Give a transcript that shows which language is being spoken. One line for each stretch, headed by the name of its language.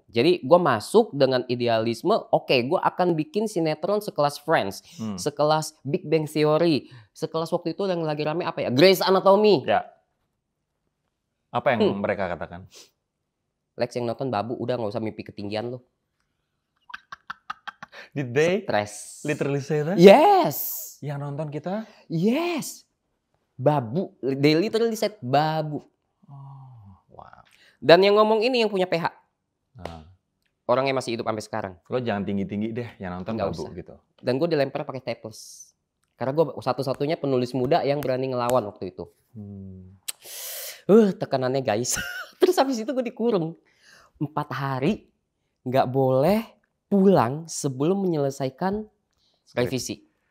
Indonesian: Jadi gue masuk dengan idealisme, oke, gue akan bikin sinetron sekelas Friends, sekelas Big Bang Theory, sekelas waktu itu yang lagi rame apa ya, Grey's Anatomy. Ya. Apa yang mereka katakan? Lex yang nonton babu, udah nggak usah mimpi ketinggian lo.
English: Did they literally say that? Yes.
Indonesian: Yang nonton kita?
English: Yes. Babu. They literally said babu. Oh, wow.
Indonesian: Dan yang ngomong ini yang punya PH. Orangnya masih hidup sampai sekarang. Lo jangan tinggi-tinggi deh, yang nonton nggak babu usah. gitu. Dan gue dilempar pakai staples. Karena gue satu-satunya penulis muda yang berani ngelawan waktu itu. Tekanannya guys. Terus habis itu gue dikurung. 4 hari nggak boleh pulang sebelum menyelesaikan revisi.